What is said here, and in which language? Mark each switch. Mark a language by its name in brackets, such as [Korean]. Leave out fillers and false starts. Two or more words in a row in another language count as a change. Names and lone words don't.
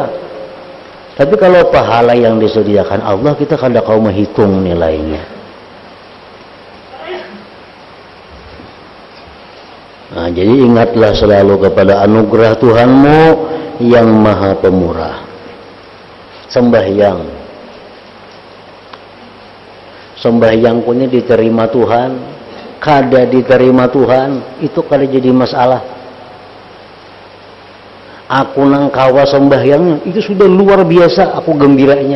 [Indonesian] Tapi kalau pahala yang disediakan Allah, kita kadang kau menghitung nilainya. Nah, jadi ingatlah selalu kepada anugerah Tuhanmu yang maha pemurah. Sembahyang punya diterima Tuhan, kada diterima Tuhan, itu kada jadi masalah. Aku nang kawa sembahyangnya, itu sudah luar biasa aku gembiranya.